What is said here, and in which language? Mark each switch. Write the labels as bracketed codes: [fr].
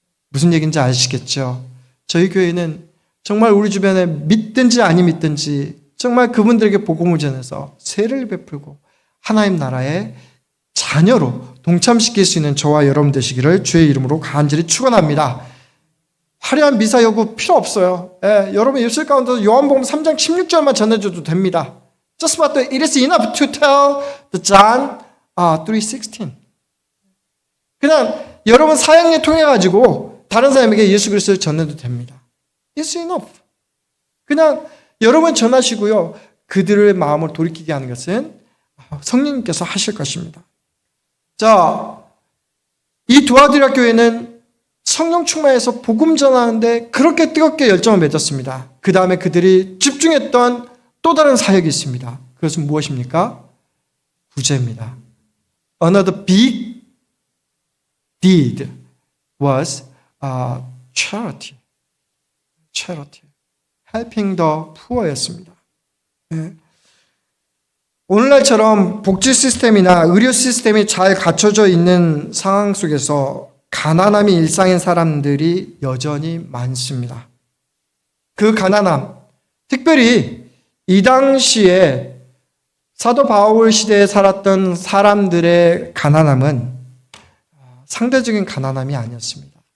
[ko] 무슨 얘기인지 아시겠죠? 저희 교회는 정말 우리 주변에 믿든지 아니 믿든지 정말 그분들에게 복음을 전해서 세례를 베풀고 하나님 나라의 자녀로 동참시킬 수 있는 저와 여러분 되시기를 주의 이름으로 간절히 축원합니다. 화려한 미사 여구 필요 없어요. 여러분 입술 가운데 요한복음 3장 16절만 전해줘도 됩니다. [en] Just but it is enough to tell the John 3:16. [ko] 그냥 여러분 사역에 통해 가지고 다른 사람에게 예수 그리스도를 전해도 됩니다. [en] It's enough. [ko] 그냥 여러분 전하시고요. 그들의 마음을 돌이키게 하는 것은 성령님께서 하실 것입니다. 자, 이 두아디라 교회는 성령 충만해서 복음 전하는데 그렇게 뜨겁게 열정을 맺었습니다. 그 다음에 그들이 집중했던 또 다른 사역이 있습니다. 그것은 무엇입니까? 구제입니다. [en] Another big deed was charity. Helping the poor였습니다. [ko] 네. 오늘날처럼 복지 시스템이나 의료 시스템이 잘 갖춰져 있는 상황 속에서 가난함이 일상인 사람들이 여전히 많습니다. 그 가난함, 특별히 이 당시에 사도 바울 시대에 살았던 사람들의 가난함은 상대적인 가난함이 아니었습니다.